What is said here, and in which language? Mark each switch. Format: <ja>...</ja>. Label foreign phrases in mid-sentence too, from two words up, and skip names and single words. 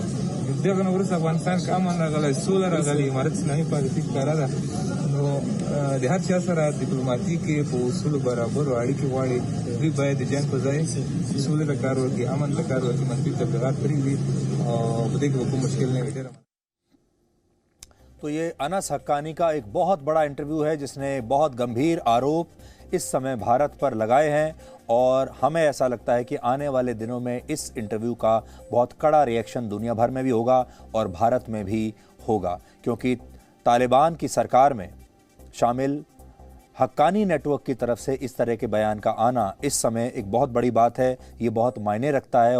<ps>دغه نه وروسته افغانستان کې امن راغلی، سوله راغلې، امارت اسلامي پالیسي ښکاره ده. نو د هر چا سره ډیپلوماټیکي په اصولو برابرو اړیکې غواړي. دوی باید د جنګ په ځای سولې ته کار وکړي، امن ته کار وکړي، منفي تبلیغات پرېږدي او په دې کې به کوم مشکل نه وي.</ps> <hi>तो ये अनस हक्कानी का एक बहुत बड़ा इंटरव्यू है जिसने बहुत गंभीर आरोप इस समय भारत पर लगाए हैं और हमें ऐसा लगता है कि आने वाले दिनों में इस इंटरव्यू का बहुत कड़ा रिएक्शन दुनिया भर में भी होगा और भारत में भी होगा, क्योंकि तालिबान की सरकार में शामिल हक्कानी नेटवर्क की तरफ से इस तरह के बयान का आना इस समय एक बहुत बड़ी बात है, ये बहुत मायने रखता है।</hi>